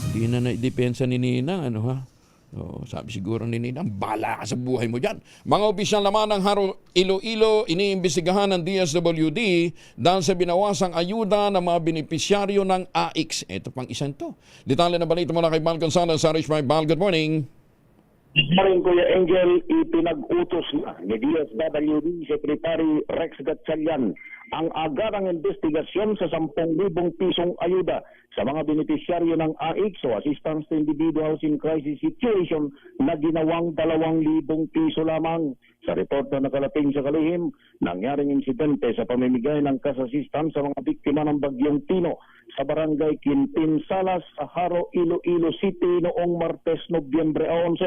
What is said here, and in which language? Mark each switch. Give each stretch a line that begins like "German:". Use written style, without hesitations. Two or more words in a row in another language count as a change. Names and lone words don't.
Filipino: Hindi na naidepensa ni Ninang, ano ha? Sabi siguro ni Ninang, bala ka sa buhay mo dyan. Mga opisyal naman ng Haro Iloilo, iniimbestigahan ng DSWD dahil sa binawasang ayuda ng mga benepisyaryo ng AIX. Ito pang isang to. Detalye na balita mula kay Val Gonzalez sa Rich Val.
English: Good morning. Good morning,
Filipino: Kuya Angel. Ipinag-utos na ni DSWD Secretary Rex Gatchalian ang agarang investigasyon sa 10,000 pisong ayuda sa mga benepisyaryo ng AIX o Assistance to Individuals in Crisis Situation na ginawang 2,000 piso lamang. Sa report na nakalating sa kalihim, nangyaring insidente sa pamimigay ng
English: cash assistance
Filipino: sa mga biktima ng Bagyong Tino sa barangay Quintin Salas sa Haro, Iloilo City noong Martes, Nobyembre 11.